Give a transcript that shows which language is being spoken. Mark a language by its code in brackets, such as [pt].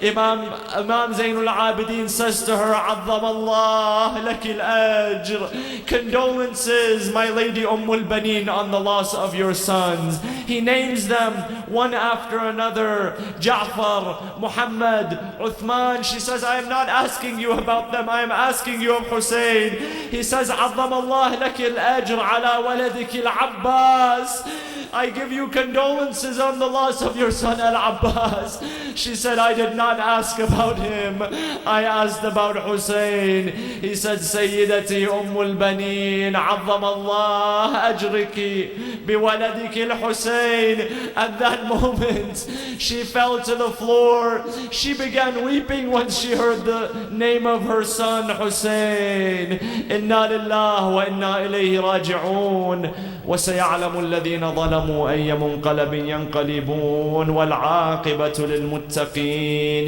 [en] Imam Zainul Abidin says to her, [ar] عظم الله لك الأجر. [en] Condolences, my lady Banin, on the loss of your sons. He names them one after another. Ja'far, Muhammad, Uthman. She says, I am not asking you about them, I am asking you of Hussein. He says, [ar] عظم الله لك الأجر على ولدك العباس. [en] I give you condolences on the loss of your son Al-Abbas. She said, I did not ask about him, I asked about Hussein. He said, [ar] Sayyidati Banin, عظم الله أجرك بولدك الحسين. [en] At that moment, she fell to the floor. She began weeping when she heard the name of her son Hussein. [ar] Inna lillah wa inna ilayhi raji'un. وسيعلم الذين ظلموا أي منقلب ينقلبون والعاقبة للمتقين.